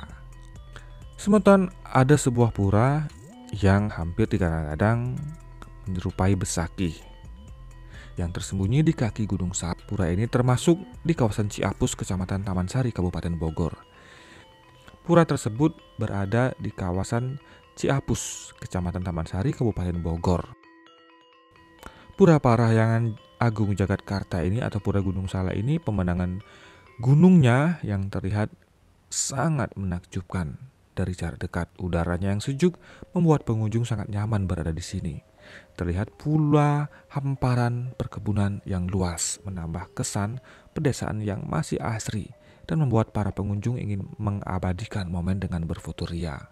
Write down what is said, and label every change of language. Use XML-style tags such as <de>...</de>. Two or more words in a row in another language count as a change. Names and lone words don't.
<id>Semoton ada sebuah pura yang hampir kadang-kadang menyerupai Besakih yang tersembunyi di kaki Gunung Salak. Pura ini termasuk di kawasan Ciapus, Kecamatan Taman Sari, Kabupaten Bogor. Pura tersebut berada di kawasan Ciapus, Kecamatan Taman Sari, Kabupaten Bogor. Pura Parahyangan Agung Jagatkarta ini atau Pura Gunung Salak ini, pemandangan gunungnya yang terlihat sangat menakjubkan dari jarak dekat. Udaranya yang sejuk membuat pengunjung sangat nyaman berada di sini. Terlihat pula hamparan perkebunan yang luas, menambah kesan pedesaan yang masih asri dan membuat para pengunjung ingin mengabadikan momen dengan berfoto ria.</id>